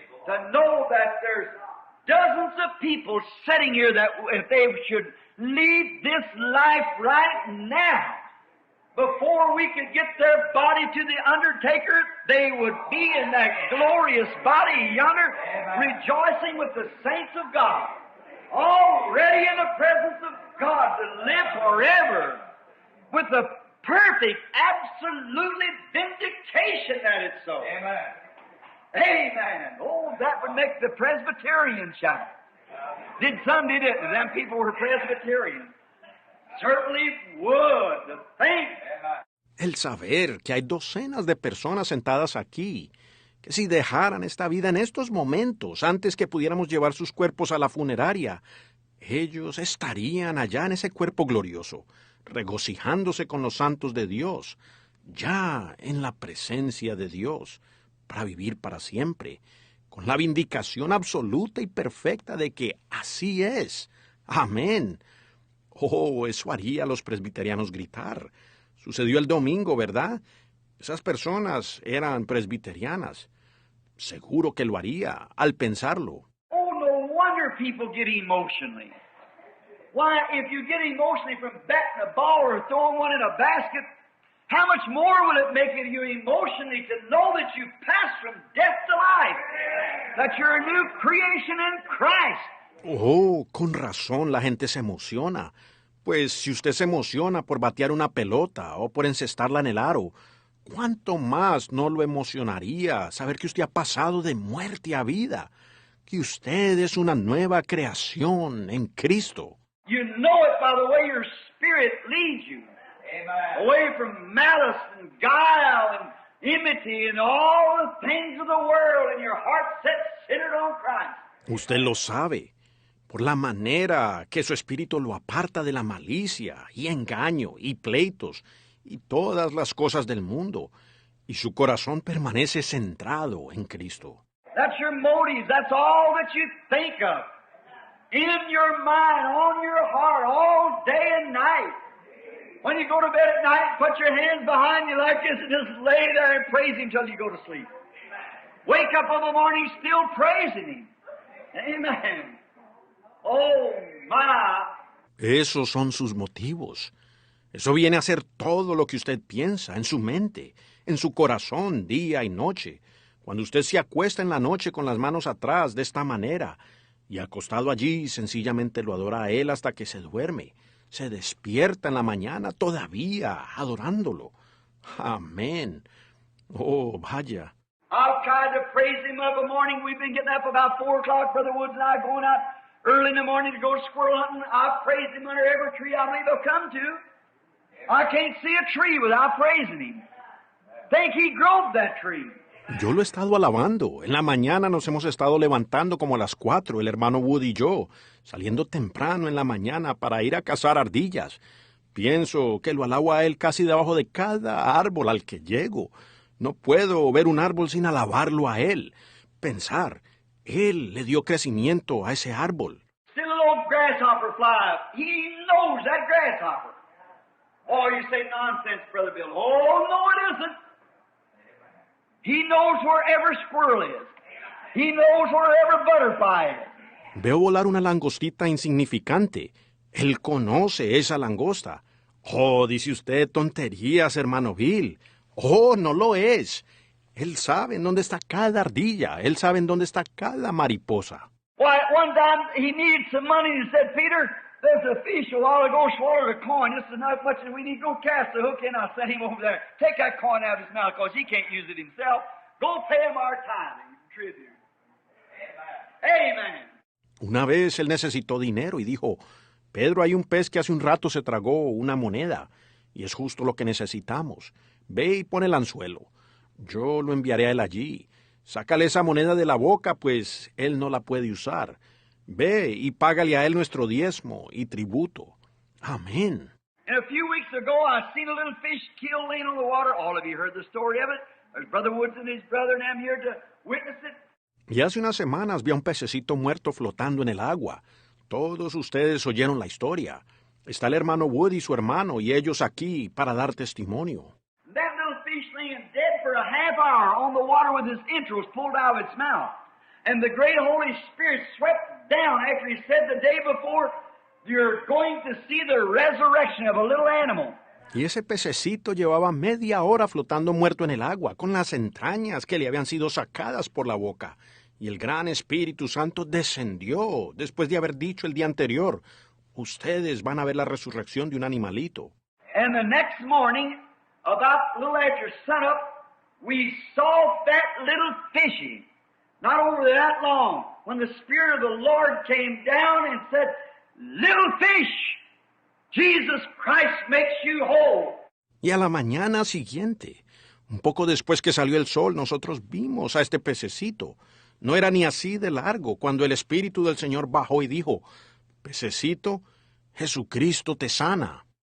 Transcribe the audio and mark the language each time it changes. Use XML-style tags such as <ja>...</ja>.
<en>To know that there's dozens of people sitting here that if they should leave this life right now, before we could get their body to the undertaker, they would be in that glorious body yonder, rejoicing with the saints of God, already in the presence of God to live forever with the perfect, absolutely vindication that it's so. Amen. Amen. Oh, that would make the Presbyterians shout. Did some, did it? Them people were Presbyterians. Certainly would. The thing.</en> <es>El saber que hay docenas de personas sentadas aquí, que si dejaran esta vida en estos momentos, antes que pudiéramos llevar sus cuerpos a la funeraria, ellos estarían allá en ese cuerpo glorioso, regocijándose con los santos de Dios, ya en la presencia de Dios, para vivir para siempre, con la vindicación absoluta y perfecta de que así es. Amén. Oh, eso haría a los presbiterianos gritar. Sucedió el domingo, ¿verdad? Esas personas eran presbiterianas. Seguro que lo haría al pensarlo.</es> <en>Oh, no wonder people get emotionally. Why, if you get emotionally from batting a ball or throwing one in a basket, how much more will it make you emotionally to know that you've passed from death to life, that you're a new creation in Christ?</en> <es>Oh, con razón la gente se emociona. Pues si usted se emociona por batear una pelota o por encestarla en el aro, ¿cuánto más no lo emocionaría saber que usted ha pasado de muerte a vida? Que usted es una nueva creación en Cristo.</es> <en>You know it by the way your spirit leads you. Amen. Away from malice and guile and enmity and all the things of the world, and your heart set centered on Christ.</en> <es>Usted lo sabe, por la manera que su espíritu lo aparta de la malicia y engaño y pleitos y todas las cosas del mundo, y su corazón permanece centrado en Cristo.</es> <en>That's your motives. That's all that you think of. In your mind, on your heart, all day and night. When you go to bed at night, put your hands behind you like this and just lay there and praise Him till you go to sleep. Wake up in the morning still praising Him. Amen. Oh, my.</en> <es>Esos son sus motivos. Eso viene a ser todo lo que usted piensa en su mente, en su corazón, día y noche. Cuando usted se acuesta en la noche con las manos atrás de esta manera y acostado allí sencillamente lo adora a Él hasta que se duerme, se despierta en la mañana todavía adorándolo. Amén. Oh, vaya.</es> <en>I've tried to praise Him of a morning. We've been getting up about 4 o'clock, Brother Woods and I going out early in the morning to go squirrel hunting. I've praised Him under every tree I believe I've come to. I can't see a tree without praising Him. Think He growed that tree.</en> <es>Yo lo he estado alabando. En la mañana nos hemos estado levantando como a las 4, el hermano Wood y yo, saliendo temprano en la mañana para ir a cazar ardillas. Pienso que lo alabo a Él casi debajo de cada árbol al que llego. No puedo ver un árbol sin alabarlo a Él. Pensar, Él le dio crecimiento a ese árbol.</es> <en>Still a little grasshopper fly up. He knows that grasshopper. Oh, you say nonsense, Brother Bill. Oh, no, it isn't. He knows where every squirrel is. He knows where every butterfly is.</en> <es>Veo volar una langostita insignificante. Él conoce esa langosta. Oh, dice usted tonterías, hermano Bill. Oh, no lo es. Él sabe en dónde está cada ardilla. Él sabe en dónde está cada mariposa.</es> <en>Why, one time he needed some money and he said, Peter, there's a fish a while ago swallowed a coin. This is not much as we need. Go cast the hook in. I'll set him over there. Take that coin out of his mouth because he can't use it himself. Go pay him our tithing tribute. Amen.</en> <es>Una vez él necesitó dinero y dijo, Pedro, hay un pez que hace un rato se tragó una moneda y es justo lo que necesitamos. Ve y pon el anzuelo. Yo lo enviaré a él allí. Sácale esa moneda de la boca, pues él no la puede usar. Ve y págale a él nuestro diezmo y tributo. Amén.</es> <en>And a few weeks ago, I seen a little fish killed laying on the water. All of you heard the story of it. There's Brother Woods and his brother, and I'm here to witness it.</en> <es>Y hace unas semanas vi a un pececito muerto flotando en el agua. Todos ustedes oyeron la historia. Está el hermano Wood y su hermano, y ellos aquí para dar testimonio.</es> <en>That little fish laying dead for a half hour on the water with his entrails pulled out of its mouth. And the great Holy Spirit swept down after he said the day before, you're going to see the resurrection of a little animal.</en> <es>Y ese pececito llevaba media hora flotando muerto en el agua, con las entrañas que le habían sido sacadas por la boca. Y el gran Espíritu Santo descendió después de haber dicho el día anterior, ustedes van a ver la resurrección de un animalito.</es> <en>And the next morning, about a little after sunup, we saw that little fishy, not over that long, when the Spirit of the Lord came down and said, little fish, Jesus Christ makes you whole.</en> <es>Y a la mañana siguiente, un poco después que salió el sol, nosotros vimos a este pececito. No era ni así de largo cuando el Espíritu del Señor bajó y dijo, pececito, Jesucristo te sana.</es>